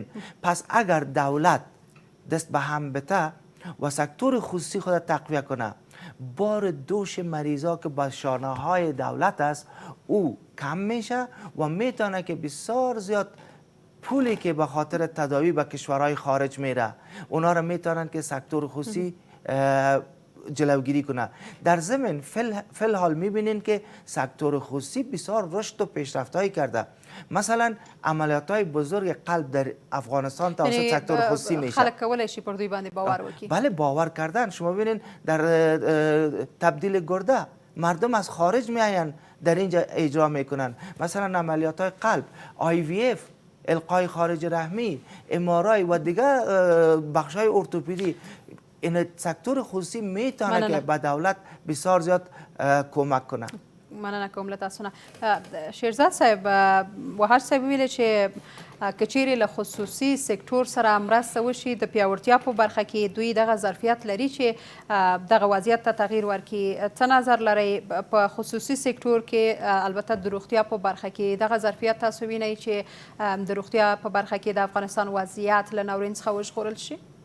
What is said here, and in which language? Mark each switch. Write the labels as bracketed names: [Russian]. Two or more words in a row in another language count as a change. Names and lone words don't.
[Persian] پس اگر دولت دست به هم بته و سکتور خصوصی خود تقویت کنه، بار دوش مریضا که با شانه های دولت است او کم میشه و میتونه که بسیار زیاد پولی که به خاطر تداوی به کشورهای خارج میره اونا رو میتونن که سکتور خصوصی جلوگیری کنه. در ضمن فل حال میبینین که سکتور خصوصی بسیار رشد و پیشرفت‌هایی کرده. مثلا عملیات‌های بزرگ قلب در افغانستان توسط سکتور خصوصی میشه. [Pashto] خلک کولی شي پر دوی باندې باور وکړي؟ [Persian] بله باور کردن. شما ببینین در تبدیل گرده مردم از خارج میاین در اینجا اجرا میکنن. مثلا عملیات‌های قلب، IVF، القای خارج رحمی، MRI و دیگر بخش‌های ارتوپدی، این سکتور خصوصی میتونه که به دولت بسیار زیاد کمک کنه. [Pashto] مننه کوم له تاسو نه. شیرزاد صاحب، وحاج صاحب ویلې چې که چیرې له خصوصي سکتور سره مرسته وشي د پیاوړتیا په برخه کې دوی دغه ظرفیت لري چې دغه وضعیت ته تغییر ورکړي. څه نظر لرئ په خصوصي سکتور کې، البته د روغتیا په برخه کې دغه ظرفیت تاسو وینئ چې د روغتیا په برخه کې د افغانستان وضعیت له ناورین څخه وژغورل شي؟